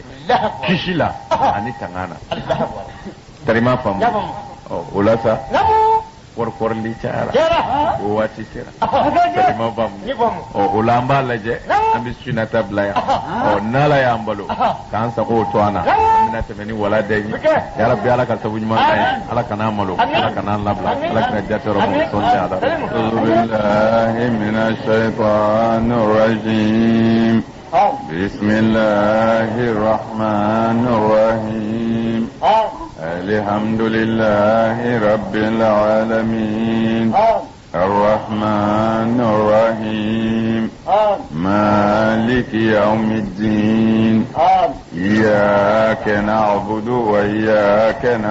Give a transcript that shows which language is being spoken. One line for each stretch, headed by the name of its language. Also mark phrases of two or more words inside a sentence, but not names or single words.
Bambara: kisi la ani tanga na kalima faamu o la sa kɔrɔkɔrɔli cayara o waati sera kalima faamu o la an b'a lajɛ an bɛ sunata bila yan n'ala y'an balo k'an sago to an na an bɛna tɛmɛ ni wala da ye yarabi ala ka sabu ɲuman k'an ye ala kan'an malo ala kan'an labila ala kana jatɛrɛ ma sɔnni ala
Arabic: بالله من الشيطان الرجيم بسم الله الرحمن الرحيم الحمد لله رب العالمين الرحمن الرحيم مالك يوم الدين إياك نعبد وإياك